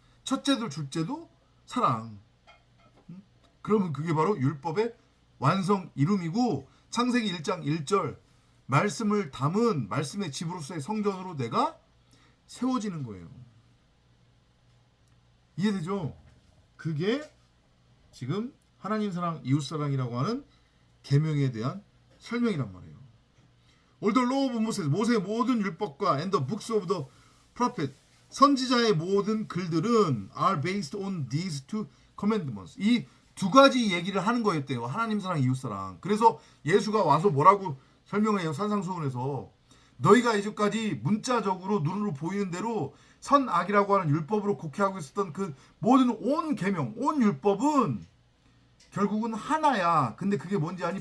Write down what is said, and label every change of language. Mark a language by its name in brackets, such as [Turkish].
[Korean] 첫째도 둘째도 사랑. 그러면 그게 바로 율법의 완성 이룸이고, 창세기 1장 1절 말씀을 담은 말씀의 집으로서의 성전으로 내가 세워지는 거예요. 이해되죠? 그게 지금 하나님 사랑, 이웃 사랑이라고 하는 계명에 대한 설명이란 말이에요. [English] All the law of Moses, [Korean] 모세의 모든 율법과 [English] and the books of the prophet, [Korean] 선지자의 모든 글들은 [English] are based on these two commandments. [Korean] 이 두 가지 얘기를 하는 거였대요. 하나님 사랑, 이웃 사랑. 그래서 예수가 와서 뭐라고 설명을 해요. 산상수훈에서 너희가 이제까지 문자적으로 눈으로 보이는 대로 선악이라고 하는 율법으로 곡해하고 있었던 그 모든 온 계명, 온 율법은 결국은 하나야. 근데 그게 뭔지 아니?